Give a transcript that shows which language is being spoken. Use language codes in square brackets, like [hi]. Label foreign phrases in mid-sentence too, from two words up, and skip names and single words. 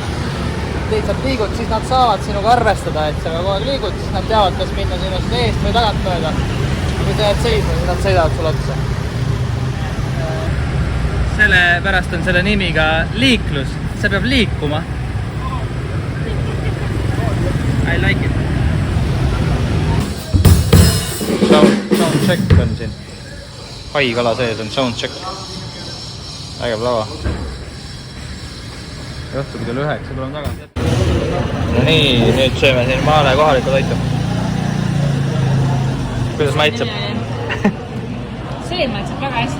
[et] Lihtsalt liigud, siis nad saavad sinuga arvestada, et sa kogu aeg liigud, siis nad teavad, kas minna sinust eest või tagant mööda. Kui sa jääd seisma, siis nad sõidavad sul otsa. Selle pärast on selle nimiga liiklus. See peab liikuma. [en] I like it. Sound check [et] on siin. Haikala sees on [en] sound check. [et] Ägev lava. Õhtul kell 9 tuleme tagasi. No nii, nüüd sööme siin Maale kohalikku toitu. Kuidas maitseb? See maitseb väga hästi.